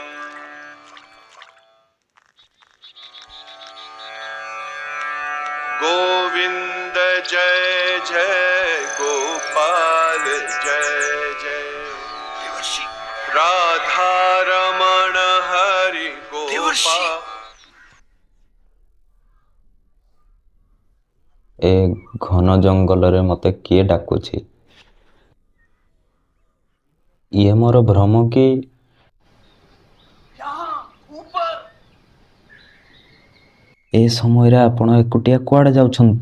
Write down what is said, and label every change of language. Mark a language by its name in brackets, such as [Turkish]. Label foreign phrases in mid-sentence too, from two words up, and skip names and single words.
[Sanskrit] गोविन्द जय जय गोपाल जय जय राधारमण हरि गोपाल। [Odia] ଏ ଘନ ଜଙ୍ଗଲରେ ମୋତେ କିଏ ଡାକୁଛି? ଇଏ ମୋର ଭ୍ରମ କି? ଏ ସମୟରେ ଆପଣ ଏକୁଟିଆ କୁଆଡ଼େ ଯାଉଛନ୍ତି?